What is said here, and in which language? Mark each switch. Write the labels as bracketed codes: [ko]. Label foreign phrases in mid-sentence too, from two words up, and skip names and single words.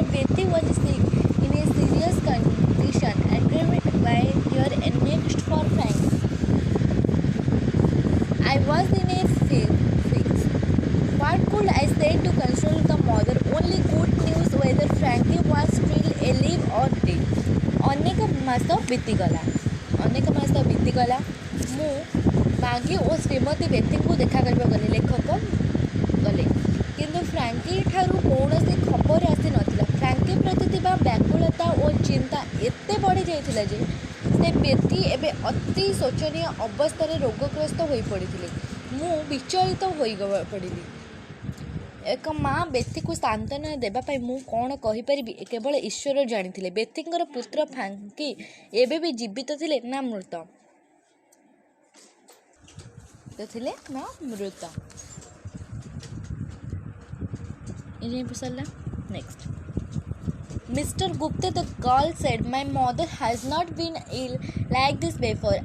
[en] Betty was sick in a serious condition and treated by here and next for Frankie. I was in a fix. What could I say to console the mother? Only good news whether Frankie was still alive or dead. [or] ଅନେକ ମାସ ବିତିଗଲା ମୁଁ ମାଗି ଓ ଶ୍ରୀମତୀ ବେତୀଙ୍କୁ ଦେଖା କରିବାକୁ ଗଲି। ଲେଖକ ଗଲେ କିନ୍ତୁ ଫ୍ରାଙ୍କି ଠାରୁ କୌଣସି ଖବର ଆସିନଥିଲା। ଫ୍ରାଙ୍କି ପ୍ରତି ଥିବା ବ୍ୟାକୁଳତା ଓ ଚିନ୍ତା ଏତେ ବଢ଼ିଯାଇଥିଲା ଯେ ସେ ବେତୀ ଏବେ ଅତି ଶୋଚନୀୟ ଅବସ୍ଥାରେ ରୋଗଗ୍ରସ୍ତ ହୋଇପଡ଼ିଥିଲେ। ମୁଁ ବିଚଳିତ ହୋଇପଡ଼ିଲି। ଏକ ମା ବେତୀକୁ ସାନ୍ତ୍ୱନା ଦେବା ପାଇଁ ମୁଁ କ'ଣ କହିପାରିବି କେବଳ ଈଶ୍ୱର ଜାଣିଥିଲେ। ବେତୀଙ୍କର ପୁତ୍ର ଫ୍ରାଙ୍କି ଏବେ ବି ଜୀବିତ ଥିଲେ ନା ମୃତ? [en] Next. Mr. Gupta, the girl said, my mother has not been ill like this before.